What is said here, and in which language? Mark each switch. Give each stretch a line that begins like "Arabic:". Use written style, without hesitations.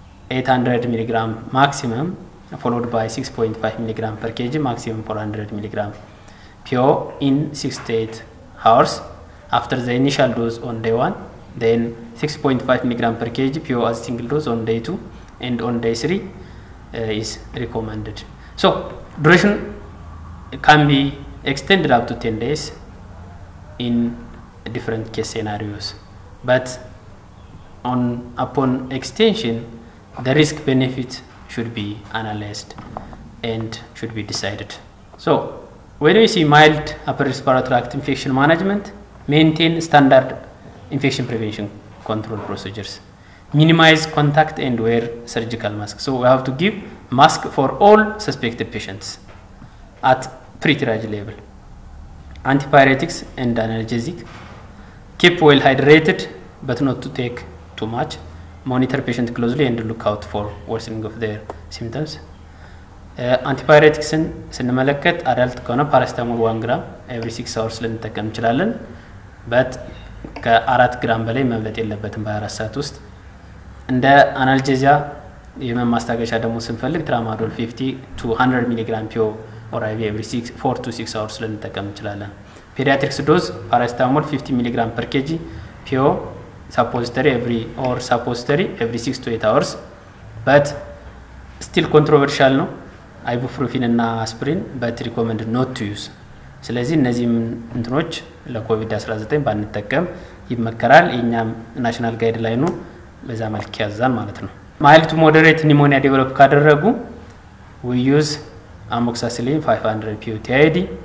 English: 800 mg maximum followed by 6.5 mg per kg maximum 400 mg PO in 6 to 8 hours after the initial dose on day 1, then 6.5 mg per kg PO as single dose on day 2 and on day 3 is recommended. So duration can be extended up to 10 days in different case scenarios, but upon extension the risk benefit should be analyzed and should be decided. So when we see mild upper respiratory tract infection management, maintain standard infection prevention control procedures, minimize contact and wear surgical mask. So we have to give mask for all suspected patients at pre-triage level. Antipyretics and analgesic, keep well hydrated but not to take too much. Monitor patient closely and look out for worsening of their symptoms.
Amharic: አንቲፓይሬቲክስን ስንመለከት አዳልት ከሆነ ፓራስታሞል 1 ግራም
English: every 6 hours
Amharic: ልንጠቀም እንችላለን። በት ከ4 ግራም በላይ መብለጥ የለበትም በ24 ሰዓት ውስጥ። እንደ አናልጄዚያ የህመም ማስታገሻ ደግሞ ስንፈልግ ትራማዶል 50 to 100 mg PO or IV every 4 to 6 hours ልንጠቀም እንችላለን። ፔዲያትሪክስ ዶዝ ፓራስታሞል
English: 50 mg per kg PO suppository every 6 to 8 hours, but still controversial
Amharic: ነው
English: ibuprofen
Amharic: እና
English: aspirin but recommended not to use.
Amharic: ስለዚህ እነዚህም እንትኖች ለኮቪድ-19 ባንጠቀም ይመከራል። የኛም ናሽናል ጋይድላይኑ በዛ መልክ ያዛል ማለት ነው።
English: mild to moderate pneumonia develop
Amharic: ካደረጉ
English: we use amoxicillin 500 PO TID